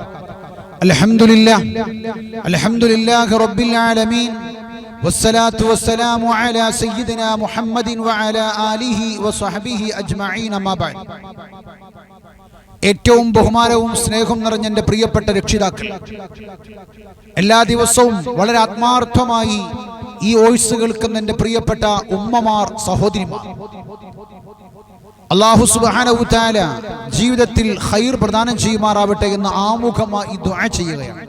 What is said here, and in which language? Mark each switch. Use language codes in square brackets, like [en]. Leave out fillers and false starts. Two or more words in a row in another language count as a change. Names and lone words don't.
[ar] الحمد لله رب العالمين والصلاة والسلام على سيدنا محمد وعلى آله وصحبه أجمعين ما بعد. [ml] ഏറ്റവും ബഹുമാനവും സ്നേഹവും നിറഞ്ഞ എൻ്റെ പ്രിയപ്പെട്ട രക്ഷിതാക്കൾ, എല്ലാ ദിവസവും വളരെ ആത്മാർത്ഥമായി ഈ വോയിസ് കേൾക്കുന്ന എൻ്റെ പ്രിയപ്പെട്ട ഉമ്മമാർ, സഹോദരിമാർ, [ar] الله سبحانه وتعالى [ml] ജീവിതത്തിൽ ഖൈർ പ്രദാനം ചെയ്യുമാറാവട്ടെ എന്ന് ആമുഖമായി ദുആ ചെയ്യുകയാണ്.